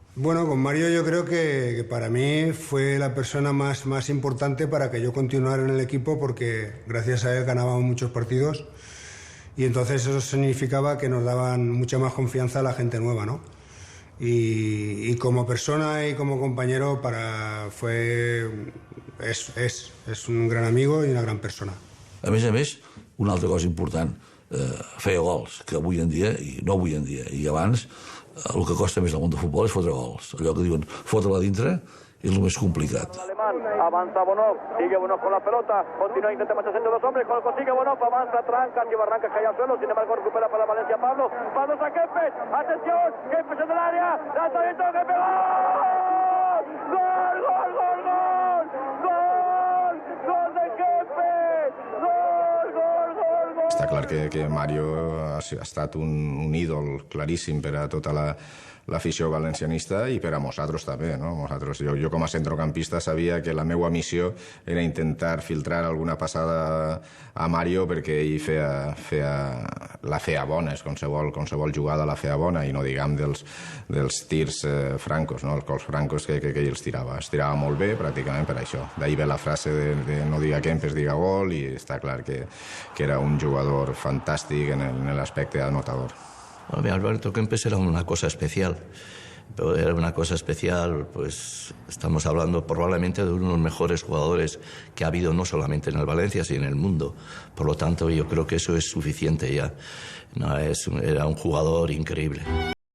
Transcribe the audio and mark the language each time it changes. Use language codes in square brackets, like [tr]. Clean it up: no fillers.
[es] Bueno, con Mario yo creo que para mí fue la persona más importante para que yo continuara en el equipo, porque gracias a él ganábamos muchos partidos y entonces eso significaba que nos daban mucha más confianza a la gente nueva, ¿no? Y como persona y como compañero [ca] és un gran amigo i una gran persona. A més, una altra cosa important, feia gols, que avui en dia, i no avui en dia, i abans, el que costa més al món del futbol és fotre gols. Allò que diuen, fotre-la dintre és el més complicat. [es] Avanza Bonov, sigue Bonov con la pelota, continúa, intenta marcharse entre dos hombres, consigue Bonov, avanza, tranca, lleva arranca, cae al suelo, sin embargo recupera para Valencia Pablo a Kempes, atención, Kempes en el área, lanzamiento, Kempes, ¡gol! ¡Gol, gol, gol! ¡Gol! ¡Gol de Kempes! ¡Gol, gol, gol, gol! [ca] Està clar que Mario ha estat un ídol claríssim per a tota l'afició valencianista i per a nosaltres també, no? Jo com a centrocampista sabia que la meva missió era intentar filtrar alguna passada a Mario perquè ell la feia bona, qualsevol jugada la feia bona, i no diguem dels tirs francos, no? Els gols francos que ell els tirava. Els tirava molt bé, pràcticament per això. D'ahir ve la frase de no diga Kempes, diga gol, i està clar que era un jugador fantàstic en l'aspecte anotador. [es] Alberto Kempes era una cosa especial, pero era una cosa especial, pues estamos hablando probablemente de uno de los mejores jugadores que ha habido no solamente en el Valencia, sino en el mundo. Por lo tanto, yo creo que eso es suficiente ya. No, era un jugador increíble.